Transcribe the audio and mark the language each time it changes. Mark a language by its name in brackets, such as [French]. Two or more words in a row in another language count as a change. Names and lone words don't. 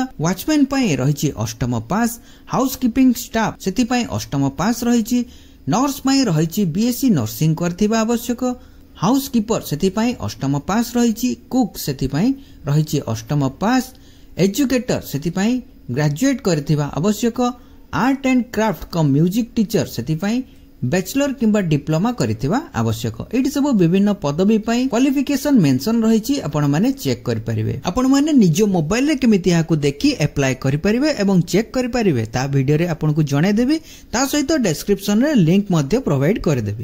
[Odia] ୱାଚମ୍ୟାନ ପାଇଁ ରହିଛି ଅଷ୍ଟମ ପାସ, [English] housekeeping staff [Odia] ସେଥି ପାଇଁ ଅଷ୍ଟମ ପାସ ରହିଛି, ନର୍ସ ପାଇଁ ରହିଛି [English] BSc nursing [Odia] କରିଥିବା ଆବଶ୍ୟକ, ହାଉସକିପର ସେଥି ପାଇଁ ଅଷ୍ଟମ ପାସ ରହିଛି, କୁକ ସେଥି ପାଇଁ ରହିଛି ଅଷ୍ଟମ ପାସ, ଏଜୁକେଟର ସେଥି ପାଇଁ ଗ୍ରାଜୁଏଟ କରିଥିବା ଆବଶ୍ୟକ, [English] art and craft cum music teacher [Odia] ସେଥି ପାଇଁ ବ୍ୟାଚେଲର କିମ୍ବା ଡିପ୍ଲୋମା କରିଥିବା ଆବଶ୍ୟକ। ଏଠି ସବୁ ବିଭିନ୍ନ ପଦବୀ ପାଇଁ [English] qualification mention [Odia] ରହିଛି। ଆପଣ ମାନେ ଚେକ କରି ପାରିବେ। ଆପଣ ମାନେ ନିଜ ମୋବାଇଲ ରେ କେମିତି ଏହାକୁ ଦେଖି ଅପ୍ଲାଇ କରି ପାରିବେ ଏବଂ ଚେକ କରି ପାରିବେ ତା ଭିଡିଓ ରେ ଆପଣ ଙ୍କୁ ଜଣେଇ ଦେବି। ତା ସହିତ ଡିସ୍କ୍ରିପସନ ରେ ଲିଙ୍କ ମଧ୍ୟ ପ୍ରୋଭାଇଡ କରି ଦେବି।